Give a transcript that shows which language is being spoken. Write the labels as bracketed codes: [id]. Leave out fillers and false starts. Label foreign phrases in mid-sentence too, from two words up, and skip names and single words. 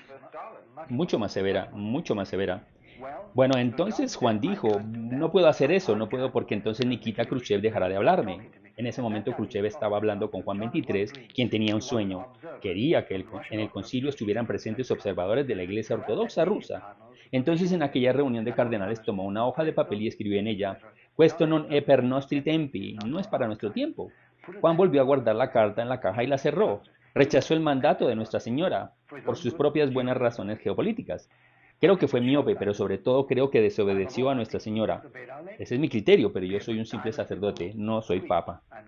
[es] Mucho más severa, mucho más severa. Bueno, entonces Juan dijo, no puedo hacer eso, no puedo porque entonces Nikita Khrushchev dejará de hablarme. En ese momento Khrushchev estaba hablando con Juan XXIII, quien tenía un sueño. Quería que en el concilio estuvieran presentes observadores de la Iglesia Ortodoxa rusa. Entonces en aquella reunión de cardenales tomó una hoja de papel y escribió en ella, [it] Questo non è per nostri tempi, [es] no es para nuestro tiempo. Juan volvió a guardar la carta en la caja y la cerró. Rechazó el mandato de Nuestra Señora por sus propias buenas razones geopolíticas. Creo que fue miope, pero sobre todo creo que desobedeció a Nuestra Señora. Ese es mi criterio, pero yo soy un simple sacerdote, no soy papa.